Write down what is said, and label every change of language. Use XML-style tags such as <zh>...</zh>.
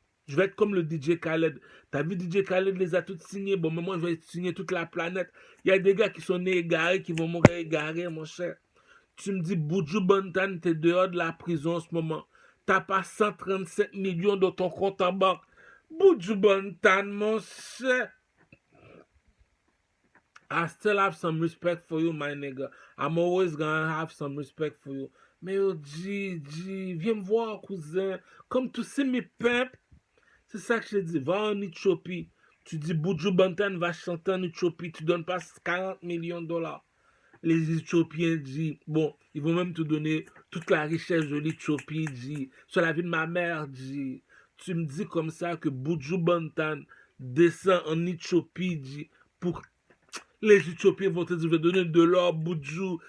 <fr>Je vais être comme le DJ Khaled. T'as vu DJ Khaled les a tous signés. Bon, mais moi, je vais signer toute la planète. Il y a des gars qui sont nés égarés, qui vont mourir égarés, mon cher. Tu me dis, Buju Banton, t'es dehors de la prison en ce moment. T'as pas 137 millions dans ton compte en banque. Buju Banton, mon cher.</fr> <en>I still have some respect for you, my nigga. I'm always gonna have some respect for you.</en> <fr>Mais yo, viens me voir, cousin. Comme tu sais mes pimps, c'est ça que je te dis. Va en Éthiopie. Tu dis Buju Banton va chanter en Éthiopie. Tu donnes pas 40 millions de dollars. Les Éthiopiens disent, bon, ils vont même te donner toute la richesse de l'Éthiopie, sur la vie de ma mère, tu me dis comme ça que Buju Banton descend en Éthiopie, pour les Éthiopiens vont te dire, je vais donner de l'or, Buju.</fr>